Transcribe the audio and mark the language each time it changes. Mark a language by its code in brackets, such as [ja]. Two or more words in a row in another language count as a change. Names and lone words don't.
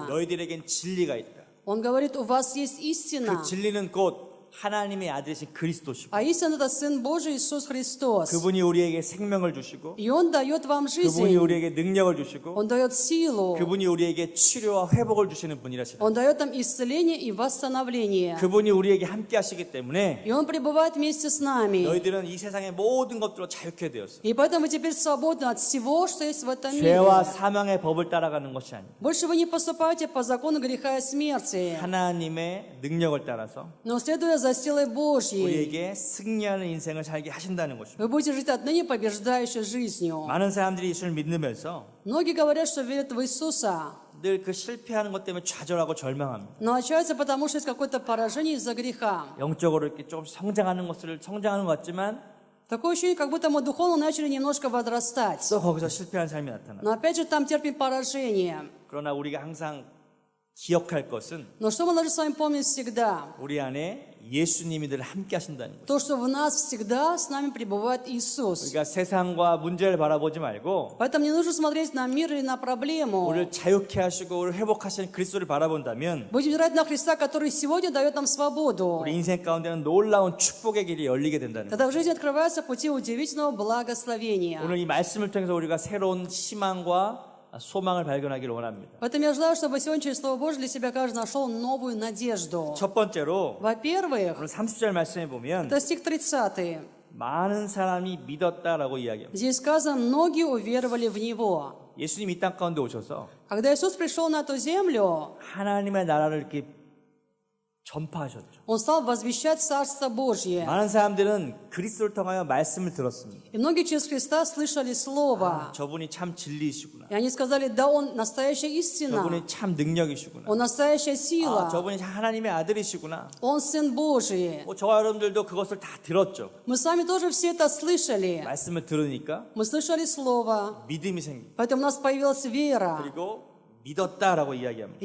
[ko] 너희들에겐 진리가 있다. [ru] Он говорит, у вас есть [ko] 그 [ru] истина. [ko] 진리는 곧 하나님의 아들이신 그리스도시고 [ru] А истина — это Сын Божий Иисус Христос. [ko] 그분이 우리에게 생명을 주시고 [ru] И Он дает вам [ko] 그분이 [ru] жизнь. [ko] 우리에게 능력을 주시고 [ru] Он дает силу. [ko] 그분이 우리에게 치료와 회복을 주시는 분이라시다. [ru] Он дает нам исцеление и восстановление. [ko] 그분이 우리에게 함께 하시기 때문에 [ru] И Он пребывает вместе с нами. [ko] 너희들은 이 세상의 모든 것들로 자유케 되었어. [ru] И поэтому вы теперь свободны от всего, что есть в этом мире. [ko] 죄와 사망의 법을 따라가는 것이 아니라 [ru] Больше вы не поступаете по закону греха и смерти, [ko] 하나님의 능력을 따라서 [ru] но следуя за силой Божьей, [ko] 우리에게 승리하는 인생을 살게 하신다는 것입니다. [ru] вы будете жить отныне побеждающей жизнью. [ko] 많은 사람들이 예수를 믿으면서 [ru] Многие говорят, что верят в Иисуса, [ko] 늘 그 실패하는 것 때문에 좌절하고 절망합니다. [ru] но отчаиваются, потому что есть какое-то поражение из-за греха. [ko] 영적으로 이렇게 조금씩 성장하는 것 같지만 [ru] Такое ощущение, как будто мы духовно начали немножко возрастать. [ko] 또 거기서 실패한 삶이 나타나. [ru] Но опять же там терпим поражение. [ko] 그러나 우리가 항상 기억할 것은 [ru] Но что мы должны с вами помнить всегда? [ko] 우리 안에 예수님이 늘 함께 하신다는 것. [ru] То, что в нас всегда с нами пребывает Иисус. [ko] 우리가 세상과 문제를 바라보지 말고 [ru] Поэтому не нужно смотреть на мир или на проблему. [ko] 우리를 자유케 하시고 우리를 회복하시는 그리스도를 바라본다면 [ru] Будем взирать на Христа, который сегодня дает нам свободу. [ko] 우리 인생 가운데는 놀라운 축복의 길이 열리게 된다는 것. [ru] Тогда в жизни открываются пути удивительного благословения. [ko] 오늘 이 말씀을 통해서 우리가 새로운 희망과 소망을 발견하기를 원합니다. [ru] Поэтому я желаю, чтобы сегодня через Слово Божье для себя каждый нашел новую надежду. [ko] 첫 번째로 [ru] Во-первых, [ko] 오늘 30절 말씀에 보면 [ru] это стих 30. [ko] 많은 사람이 믿었다라고 이야기합니다. [ru] Здесь сказано, многие уверовали в Него. [ko] 예수님이 이 땅 가운데 오셔서 [ru] Когда Иисус пришел на эту землю, [ko] 하나님의 나라를 이렇게 전파하셨죠. [ru] Он стал возвещать Царство Божье. [ko] 많은 사람들은 그리스도를 통하여 말씀을 들었습니다. [ru] И многие через Христа слышали Слово. [ko] 저분이 참 진리이시구나. [ru] И они сказали, да, Он настоящая истина. [ko] 저분이 참 능력이시구나. [ru] Он настоящая сила. [ko] 저분이 하나님의 아들이시구나. [ru] Он Сын Божий. [ko] 저와 여러분들도 그것을 다 들었죠. [ru] Мы с вами тоже все это слышали. [ko] 말씀을 들으니까 [ru] Мы слышали Слово. [ko] 믿음이 생깁니다. [ru] Поэтому у нас появилась вера. [ko] 그리고 믿었다라고 이야기합니다.